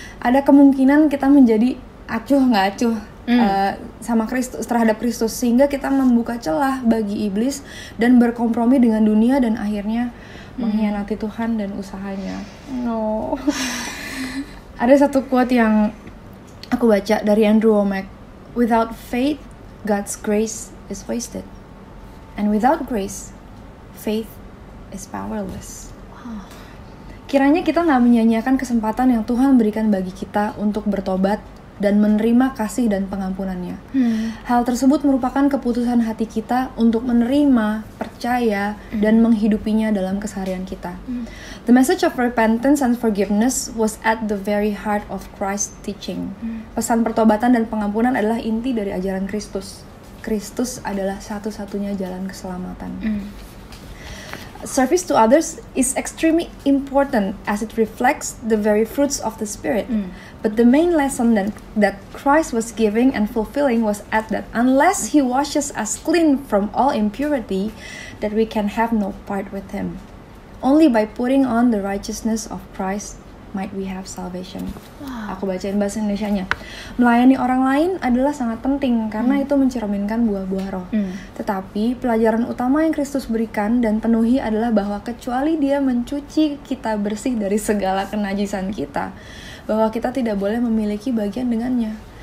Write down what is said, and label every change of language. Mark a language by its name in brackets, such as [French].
[Indonesian] Ada kemungkinan kita menjadi acuh nggak acuh sama Kristus, terhadap Kristus, sehingga kita membuka celah bagi iblis dan berkompromi dengan dunia dan akhirnya mengkhianati Tuhan dan usahanya. No. Ada satu quote yang aku baca dari Andrew Wommack. [English] Without faith, God's grace is wasted. And without grace, faith is powerless. Wow. [Indonesian] Kiranya kita gak menyanyiakan kesempatan yang Tuhan berikan bagi kita untuk bertobat dan menerima kasih dan pengampunannya. Hal tersebut merupakan keputusan hati kita untuk menerima, percaya, dan menghidupinya dalam keseharian kita. [English] The message of repentance and forgiveness was at the very heart of Christ's teaching. [Indonesian] Pesan pertobatan dan pengampunan adalah inti dari ajaran Kristus. Kristus adalah satu-satunya jalan keselamatan. [English] Service to others is extremely important as it reflects the very fruits of the Spirit. But the main lesson that Christ was giving and fulfilling was that unless He washes us clean from all impurity, that we can have no part with Him. Only by putting on the righteousness of Christ might we have salvation. Wow. [Indonesian] Aku bacain bahasa Indonesianya. Melayani orang lain adalah sangat penting karena itu mencerminkan buah-buah roh. Tetapi pelajaran utama yang Kristus berikan dan penuhi adalah bahwa kecuali Dia mencuci kita bersih dari segala kenajisan kita, bahwa kita tidak boleh memiliki bagian dengannya.